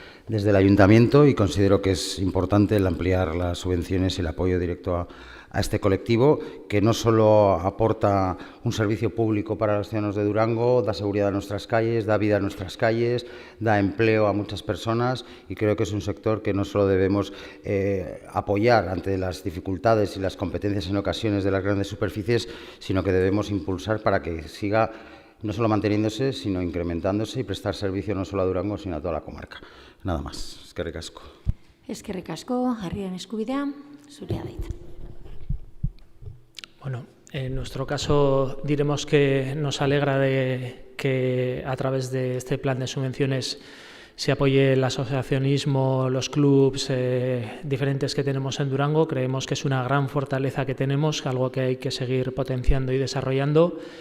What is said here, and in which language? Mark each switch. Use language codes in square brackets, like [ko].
[es] el Ayuntamiento, y considero que es importante el ampliar las subvenciones y el apoyo directo a este colectivo, que no solo aporta un servicio público para los ciudadanos de Durango, da seguridad a nuestras calles, da vida a nuestras calles, da empleo a muchas personas, y creo que es un sector que no solo debemos apoyar ante las dificultades y las competencias en ocasiones de las grandes superficies, sino que debemos impulsar para que siga no solo manteniéndose, sino incrementándose y prestar servicio no solo a Durango, sino a toda la comarca. Nada más. [eu] Eskerrik asko. Eskerrik asko, herriaren eskubidea, zurea da hitza. [es] Bueno, en nuestro caso diremos que nos alegra de que a través de este plan de subvenciones se apoye el asociacionismo, los clubs diferentes que tenemos en Durango. Creemos que es una gran fortaleza que tenemos, algo que hay que seguir potenciando y desarrollando.